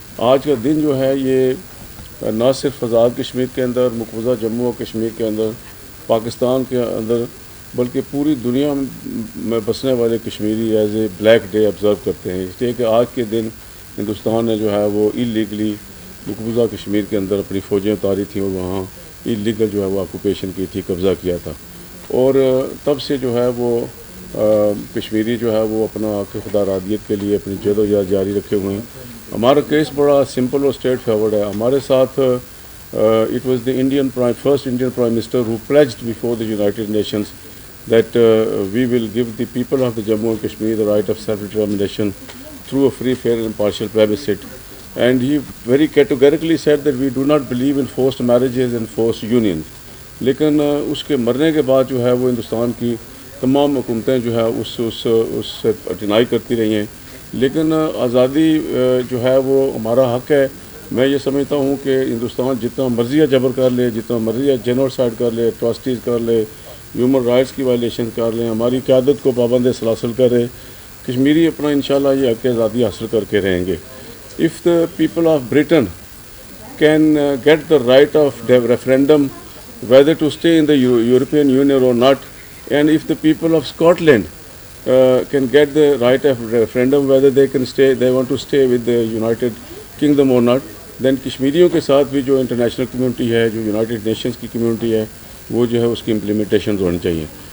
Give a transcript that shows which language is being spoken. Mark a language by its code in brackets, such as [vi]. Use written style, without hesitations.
[ur] آج کا دن جو ہے یہ نہ صرف آزاد کشمیر کے اندر، مقبوضہ جموں و کشمیر کے اندر، پاکستان کے اندر، بلکہ پوری دنیا میں بسنے والے Kashmiri [en] as a black day observe [ur] کرتے ہیں، اس لیے کہ آج کے دن ہندوستان نے جو ہے وہ اللیگلی مقبوضہ کشمیر کے اندر اپنی فوجیں اتاری تھیں اور وہاں اللیگل جو ہے وہ آکوپیشن کی تھی، قبضہ کیا تھا. اور تب سے جو ہے وہ کشمیری جو ہے وہ اپنا خدا رادیت کے لیے اپنی جد و جہد جاری رکھے ہوئے ہیں. ہمارا کیس بڑا سمپل اور اسٹریٹ فارورڈ ہے. ہمارے ساتھ [en] it was the first Indian Prime Minister who pledged before the United Nations that we will give the people of the Jammu and Kashmir the right of self-determination through a free, fair and impartial plebiscite. And he very categorically said that we do not believe in forced marriages and forced unions. [ur] لیکن اس کے مرنے کے بعد جو ہے وہ ہندوستان کی تمام حکومتیں جو ہے اس سے ڈینائی کرتی رہی ہیں. لیکن آزادی جو ہے وہ ہمارا حق ہے. میں یہ سمجھتا ہوں کہ ہندوستان جتنا مرضی جبر کر لے، جتنا مرضی جینوسائڈ کر لے، اٹراسٹیز کر لے، ہیومن رائٹس کی وائلیشن کر لیں، ہماری قیادت کو پابند سلاسل کرے، کشمیری اپنا انشاءاللہ یہ حق آزادی حاصل کر کے رہیں گے. [en] If the people of Britain can get the right of referendum whether to stay in the European Union or not, and if the people of Scotland can get the right of referendum whether they want to stay with the United Kingdom or not, then [ur] کشمیریوں کے ساتھ بھی جو international community ہے، جو United nations کی community ہے، وہ جو ہے اس کی امپلیمنٹیشن ہونی چاہیے.